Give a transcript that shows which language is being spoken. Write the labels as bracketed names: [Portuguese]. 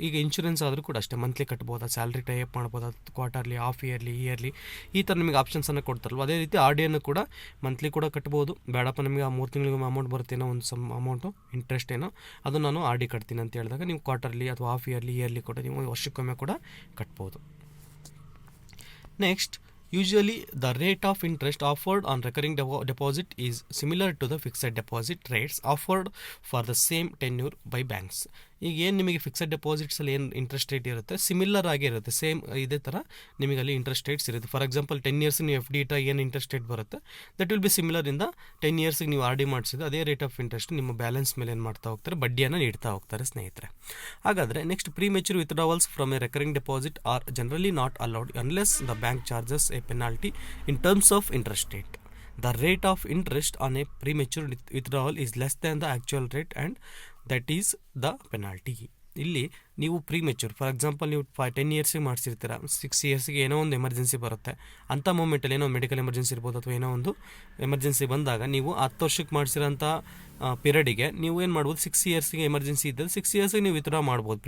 [Kannada] ಈಗ ಇನ್ಶೂರೆನ್ಸ್ ಆದರೂ ಕೂಡ ಅಷ್ಟೇ, ಮಂತ್ಲಿ ಕಟ್ಬೋದು, ಸ್ಯಾಲ್ರಿ ಟೈಪ್ ಮಾಡ್ಬೋದು, ಕ್ವಾರ್ಟರ್ಲಿ, ಹಾಫ್ ಇಯರ್ಲಿ, ಇಯರ್ಲಿ, ಈ ಥರ ನಿಮಗೆ ಆಪ್ಷನ್ಸನ್ನು ಕೊಡ್ತಾರಲ್ವ. ಅದೇ ರೀತಿ RDಯನ್ನು ಕೂಡ ಮಂತ್ಲಿ ಕೂಡ ಕಟ್ಬೋದು. ಬೇಡಪ್ಪ ನಮಗೆ ಆ 3 ತಿಂಗಳಿಗೊಮ್ಮೆ ಅಮೌಂಟ್ ಬರುತ್ತೇನೋ ಒಂದು ಅಮೌಂಟು ಇಂಟ್ರೆಸ್ಟ್ ಏನೋ ಅದು ನಾನು RD ಕಟ್ತೀನಿ ಅಂತ ಹೇಳಿದಾಗ ನೀವು ಕ್ವಾರ್ಟರ್ಲಿ ಅಥವಾ ಹಾಫ್ ಇಯರ್ಲಿ ಕೂಡ ನೀವು ವರ್ಷಕ್ಕೊಮ್ಮೆ ಕೂಡ ಕಟ್ಬೋದು. [English] Next, usually the rate of interest offered on recurring deposit is similar to the fixed deposit rates offered for the same tenure by banks. [Kannada] ಈಗ ಏನು ನಿಮಗೆ ಫಿಕ್ಸೆಡ್ ಡೆಪಾಸಿಟ್ಸಲ್ಲಿ ಏನು ಇಂಟ್ರೆಸ್ಟ್ ರೇಟ್ ಇರುತ್ತೆ ಸಿಮಿಲರ್ ಆಗೇ ಇರುತ್ತೆ, ಸೇಮ್ ಇದೇ ಥರ ನಿಮಗೆ ಅಲ್ಲಿ ಇಂಟ್ರೆಸ್ಟ್ ರೇಟ್ಸ್ ಇರುತ್ತೆ. ಫಾರ್ ಎಕ್ಸಾಂಪಲ್ 10 ಇಯರ್ಸ್ ನೀವು FD ಇಟ್ಟ ಏನು ಇಂಟ್ರೆಸ್ಟ್ ರೇಟ್ ಬರುತ್ತೆ [English] that will be similar [Kannada] ಇಂದ 10 ಇಯರ್ಸಿಗೆ ನೀವು RD ಮಾಡಿಸಿದ್ರೆ ಅದೇ ರೇಟ್ ಆಫ್ ಇಂಟ್ರೆಸ್ಟ್ ನಿಮ್ಮ ಬ್ಯಾಲೆನ್ಸ್ ಮೇಲೆ ಏನು ಮಾಡ್ತಾ ಹೋಗ್ತಾರೆ, ಬಡ್ಡಿಯನ್ನು ನೀಡ್ತಾ ಹೋಗ್ತಾರೆ ಸ್ನೇಹಿತರೆ. ಹಾಗಾದರೆ [English] Next, premature withdrawals from a recurring deposit are generally not allowed unless the bank charges a penalty in terms of interest rate. The rate of interest on a premature withdrawal is less than the actual rate and that is the penalty. [Kannada] ಇಲ್ಲಿ ನೀವು premature, for example ನೀವು 10 ಇಯರ್ಸಿಗೆ ಮಾಡಿಸಿರ್ತೀರ, 6 ಇಯರ್ಸಿಗೆ ಏನೋ ಒಂದು emergency ಬರುತ್ತೆ, ಅಂಥ ಮೂಮೆಂಟಲ್ಲಿ ಏನೋ medical emergency ಇರ್ಬೋದು ಅಥವಾ ಏನೋ ಒಂದು ಎಮರ್ಜೆನ್ಸಿ ಬಂದಾಗ ನೀವು 10 ವರ್ಷಕ್ಕೆ ಮಾಡಿಸಿರೋಂಥ ಪೀರಿಯಡಿಗೆ ನೀವು ಏನು ಮಾಡ್ಬೋದು, 6 ಇಯರ್ಸಿಗೆ ಎಮರ್ಜೆನ್ಸಿ ಇದ್ದರೆ 6 ಇಯರ್ಸಿಗೆ ನೀವು ವಿತ್ಡ್ರಾ ಮಾಡ್ಬೋದು.